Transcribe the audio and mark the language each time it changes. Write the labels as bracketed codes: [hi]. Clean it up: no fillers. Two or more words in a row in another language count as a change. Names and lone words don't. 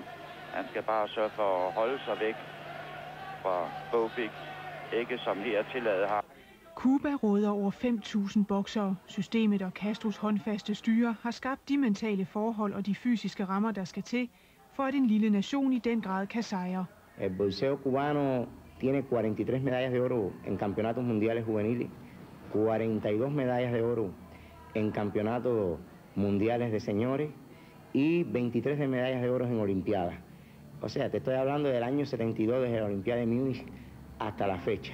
[da] Han skal bare sørge for at holde sig væk fra Bobik, ikke som her tilladet har. Cuba råder over 5.000 boksere. Systemet og Castros håndfaste styre har skabt de mentale forhold og de fysiske rammer, der skal til, for at en lille nation i den grad kan sejre. [es] El boxeo cubano tiene 43 medallas de oro en campeonatos mundiales juveniles, 42 medallas de oro en campeonatos mundiales de señores y 23 de medallas de oro en olimpiadas. O sea, te estoy hablando del año 72, desde la Olimpiada de Múnich hasta la fecha.